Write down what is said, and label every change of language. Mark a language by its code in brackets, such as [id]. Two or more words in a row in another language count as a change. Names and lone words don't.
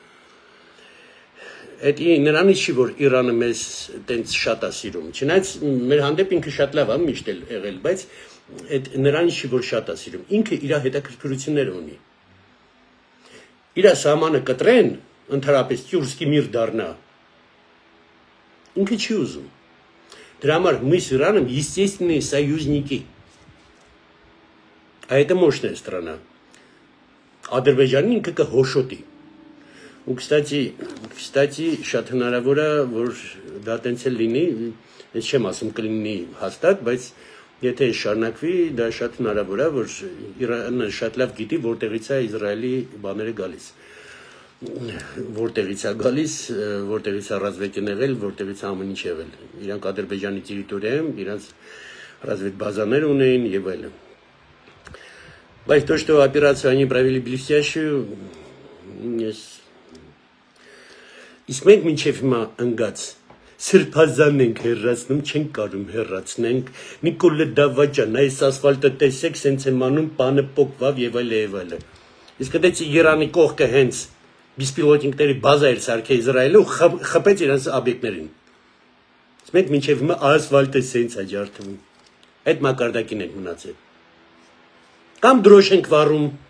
[hy] Այդ նրանից չի, որ Իրանը մեզ տենց շատ է սիրում։ Չնայած մեր հանդեպ ինքը շատ լավ է միշտ եղել, բայց այդ նրանից չի, որ շատ է սիրում։ Ինքը իր հետաքրքրությունները ունի։ Իր սահմանը կտրեն, ընդհանրապես Կյուրսկի միր դառնա։ Ինքը չի ուզում։ Դրա համար [ru] мы с Ираном естественные союзники. А это мощная страна. [hy] Ադրբեջանին ինքը կհոշոտի։ Ու кстати, շատ հնարավոր է, որ դա տենց էլ լինի, ես չեմ ասում կլինի հաստատ, բայց եթե շարունակվի, դա շատ հնարավոր է, որ Իրանը շատ լավ գիտի, որտեղից է Իսրայելի բաները գալիս։ Որտեղից է գալիս, որտեղից է ռազմիկն եղել, որտեղից է ամեն ինչ եղել։ Իրանք Ադրբեջանի տերիտորիայում իրանք разведбазаներ ունեին եւ այլն։ Բայց [ru] то, что операцию они провели блестящую, [hy] իսկ մենք մինչև հիմա ընկած սրբազան ենք հեռացնում, չենք կարում հեռացնենք, Նիկոլը Դավաճան, այս ասֆալտը տեսեք, սենց եմ անում, պանը պոկվավ եւ այլ։ Իսկ դեցի Իրանի կողքը հենց բիսպիլոտինգների բազա էր սարքե Իսրայելը ու խփեց իրենց օբյեկտներին։ Իսկ մենք մինչև հիմա ասֆալտը սենց է ջարդվում։ Այդ մակարդակին ենք մնացել։ Կամ դրոշ ենք վառում։